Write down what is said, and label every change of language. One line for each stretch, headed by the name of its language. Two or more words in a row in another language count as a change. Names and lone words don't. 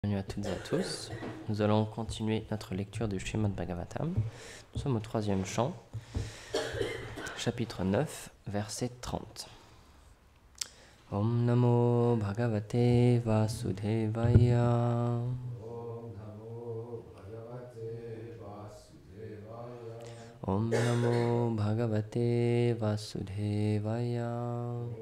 French: Bienvenue à toutes et à tous. Nous allons continuer notre lecture du Srimad Bhagavatam. Nous sommes au 3e chant, chapitre 9, verset 30.
Sanskrit: Om Namo Bhagavate Vasudevaya. Om Namo Bhagavate Vasudevaya.